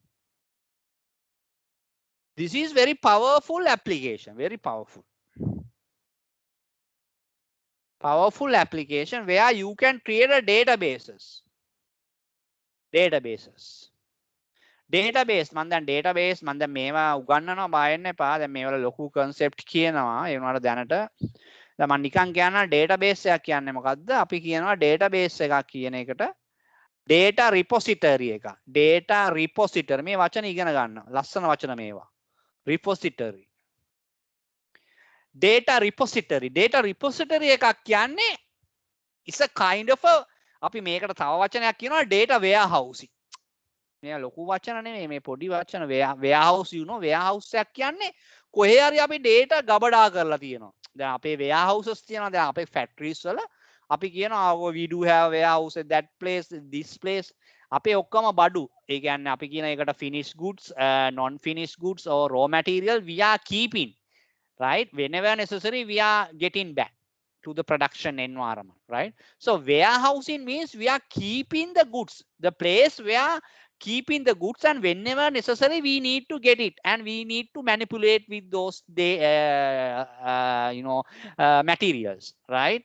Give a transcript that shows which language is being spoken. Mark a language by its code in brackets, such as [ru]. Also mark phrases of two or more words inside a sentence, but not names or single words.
[en] This is very powerful application, very powerful. Powerful application where you can create a databases. [si] Database මම දැන් database මම දැන් මේවා උගන්වනවා බායන්න එපා. දැන් මේවල ලොකු concept කියනවා. ඒ වුණාට දැනට දැන් මම නිකන් කියනවා database එකක් කියන්නේ මොකද්ද? අපි කියනවා database එකක් කියන එකට [en] data repository [si] එක. [en] Data repository [si] මේ වචන ඉගෙන ගන්න. ලස්සන වචන මේවා. Repository. [en] Data repository [si] එකක් කියන්නේ [en] is a kind of a [si] අපි මේකට තව වචනයක් කියනවා [en] data warehousing. [si] මේ ලොකු වචන නෙමෙයි මේ පොඩි වචන [en] warehouse you know warehouse [si] එකක් කියන්නේ කොහේ හරි අපි data ගබඩා කරලා තියෙනවා. දැන් අපේ warehouses තියෙනවා දැන් අපේ factories වල අපි කියනවා [en] we do have warehouse at that place this place [si] අපේ ඔක්කොම බඩු ඒ කියන්නේ අපි කියන එකට [en] finished goods non finished goods or raw material we are keeping right whenever necessary we are getting back to the production environment, right? So warehousing means we are keeping the goods, the place where keeping the goods, and whenever necessary we need to get it and we need to manipulate with those materials, right?